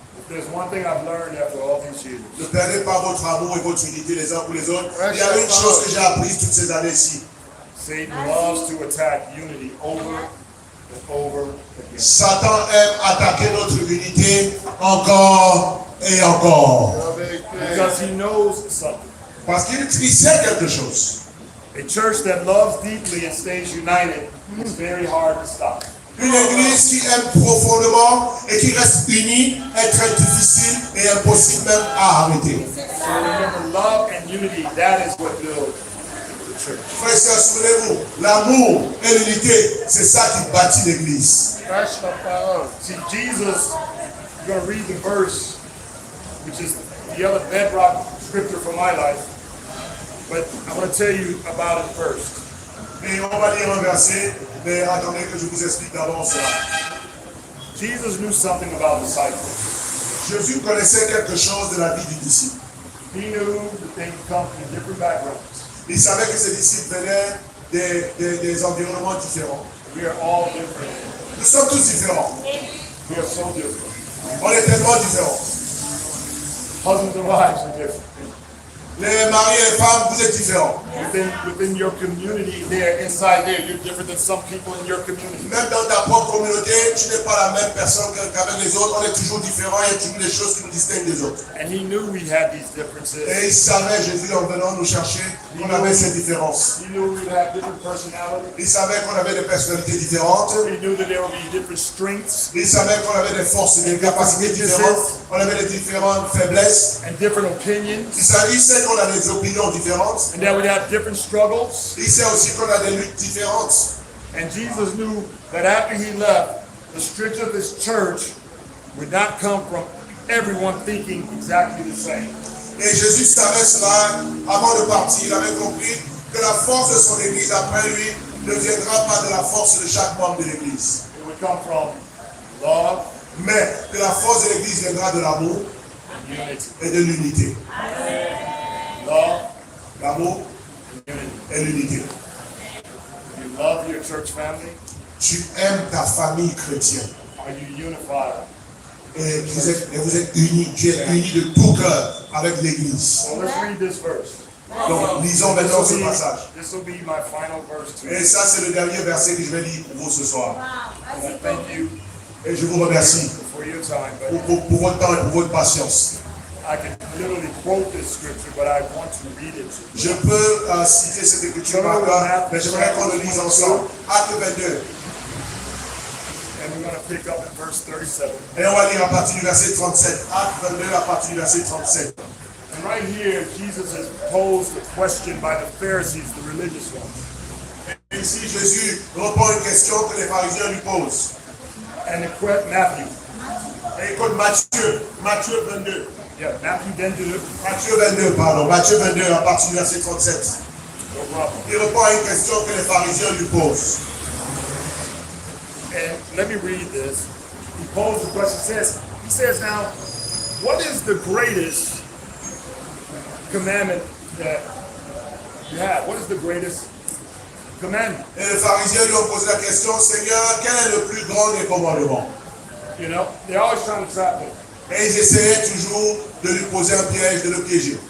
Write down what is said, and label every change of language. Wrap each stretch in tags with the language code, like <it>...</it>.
<en>There's one thing I've learned after all these years.</en> <fr>Ne perdez pas votre amour et votre unité les uns pour les autres. Il y a une chose que j'ai apprise toutes ces années-ci.</fr> <en>Satan loves to attack unity over and over again.</en> <fr>Satan aime attaquer notre unité encore et encore.</fr> <en>Because he knows something.</en> <fr>Parce qu'il sait quelque chose.</fr> <en>A church that loves deeply and stays united is very hard to stop.</en> <fr>Une église qui aime profondément et qui reste unie est très difficile et impossible même à arrêter.</fr> <en>So remember, love and unity, that is what builds the church.</en> <fr>Frères et sœurs, souvenez-vous, l'amour et l'unité, c'est ça qui bâtit l'église.</fr> <en>See, Jesus, you're going to read the verse, which is the other bedrock scripture for my life, but I want to tell you about it first.</en> <fr>Et on va lire un verset, mais attendez que je vous explique d'abord cela.</fr> <en>Jesus knew something about disciples.</en> <fr>Jésus connaissait quelque chose de la vie du disciple.</fr> <en>He knew that they would come from different backgrounds.</en> <fr>Il savait que ses disciples venaient des environnements différents.</fr> <en>We are all different.</en> <fr>Nous sommes tous différents.</fr> <en>We are so different.</en> <fr>On est tellement différents.</fr> <en>Husbands and wives are different.</en> <fr>Les maris et les femmes, vous êtes différents.</fr> <en>Within your community there, inside there, you're different than some people in your community.</en> <fr>Même dans ta propre communauté, tu n'es pas la même personne qu'avec les autres. On est toujours différents. Il y a toujours des choses qui nous distinguent des autres.</fr> <en>And he knew we had these differences.</en> <fr>Et il savait, Jésus, en venant nous chercher, qu'on avait ces différences.</fr> <en>He knew we would have different personalities.</en> <fr>Il savait qu'on avait des personnalités différentes.</fr> <en>He knew that there would be different strengths</en> <fr>Il savait qu'on avait des forces et des capacités différentes. On avait des différentes faiblesses.</fr> <en>and different opinions.</en> <fr>Il sait qu'on a des opinions différentes.</fr> <en>And that we'd have different struggles.</en> <fr>Il sait aussi qu'on a des luttes différentes.</fr> <en>And Jesus knew that after he left, the strength of his church would not come from everyone thinking exactly the same.</en> <fr>Et Jésus savait cela avant de partir. Il avait compris que la force de son église après lui ne viendra pas de la force de chaque membre de l'église.</fr> <en>It would come from love,</en> <fr>Mais que la force de l'église viendra de l'amour,</fr> <en>unity.</en> <fr>et de l'unité.</fr> <en>Love,</en> <fr>L'amour</fr> <en>unity.</en> <fr>et l'unité.</fr> <en>You love your church family.</en> <fr>Tu aimes ta famille chrétienne.</fr> <en>Are you unified?</en> <fr>Et vous êtes unis. Tu es uni de tout cœur avec l'Église.</fr> <en>So let's read this verse.</en> <fr>Donc, lisons maintenant ce passage.</fr> <en>This will be my final verse</en> <fr>Et</fr> <en>too.</en> <fr>ça, c'est le dernier verset que je vais lire pour vous ce soir.</fr> <en>And I thank you</en> <fr>Et je vous remercie</fr> <en>for your time. But</en> <fr>pour votre temps et pour votre patience.</fr> <en>I can literally quote this scripture, but I want to read it to you.</en> <fr>Je peux citer cette écriture par cœur, mais j'aimerais qu'on le lise ensemble. Acte 22.</fr> <en>And we're going to pick up at verse 37.</en> <fr>Et on va lire à partir du verset 37. Acte 22 à partir du verset 37.</fr> <en>And right here, Jesus has posed a question by the Pharisees, the religious ones.</en> <fr>Et ici, Jésus répond à une question que les pharisiens lui posent.</fr> <en>And Matthew.</en> <fr>Et écoute Matthieu 22.</fr> <en>Yeah, Matthew then did it.</en> <fr>Matthieu 22, pardon. Matthieu 22 à partir du verset 37.</fr> <en>No problem.</en> <fr>Il répond à une question que les pharisiens lui posent.</fr> <en>And let me read this. He posed the question. He says, now, what is the greatest commandment that you have? What is the greatest commandment?</en> <fr>Et les pharisiens lui ont posé la question, Seigneur, quel est le plus grand des commandements?</fr> <en>You know, they're always trying to trap him.</en> <fr>Et ils essayaient toujours de lui poser un piège, de le piéger.</fr>